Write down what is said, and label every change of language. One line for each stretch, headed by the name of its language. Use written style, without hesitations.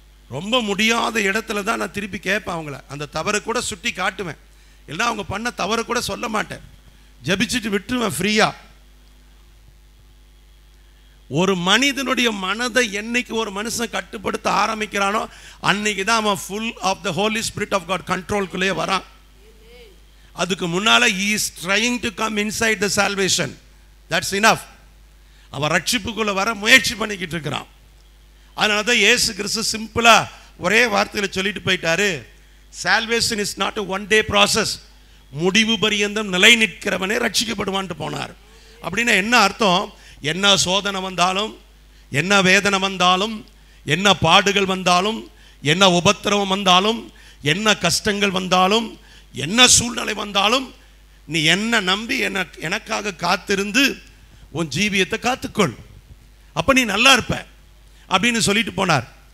Tamil: ரொம்ப முடியாத இடத்துல தான் நான் திருப்பி கேட்பேன் அவங்கள. அந்த தவறை கூட சுட்டி காட்டுவேன், இல்லைன்னா அவங்க பண்ண தவறை கூட சொல்ல மாட்டேன், ஜபிச்சுட்டு விட்டுருவேன் ஃப்ரீயா. ஒரு மனிதனுடைய மனதை என்னைக்கு ஒரு மனுஷன் கட்டுப்படுத்த ஆரம்பிக்கிறானோ அன்னைக்கு தான் அவன்
English: full of the Holy Spirit of God
Tamil: கண்ட்ரோல்குள்ளே வரான். அதுக்கு முன்னால
English: he is trying to come inside the salvation. That's enough.
Tamil: அவன் ரட்சிப்புக்குள்ள வர முயற்சி பண்ணிக்கிட்டு இருக்கிறான். அதனால தான் இயேசு கிறிஸ்து சிம்பிளா ஒரே வார்த்தையில் சொல்லிட்டு போயிட்டாரு,
English: salvation is not a one day process.
Tamil: முடிவு பரியந்தம் நிலை நிற்கிறவனே ரட்சிக்கப்படுவான்ட்டு போனார். அப்படின்னா என்ன அர்த்தம்? என்ன சோதனை வந்தாலும், என்ன வேதனை வந்தாலும், என்ன பாடுகள் வந்தாலும், என்ன உபத்திரவம் வந்தாலும், என்ன கஷ்டங்கள் வந்தாலும், என்ன சூழ்நிலை வந்தாலும், நீ என்ன நம்பி எனக்காக காத்திருந்து உன் ஜீவியத்தை காத்துக்கொள், அப்ப நீ நல்லா இருப்ப அப்படின்னு சொல்லிட்டு போனார்.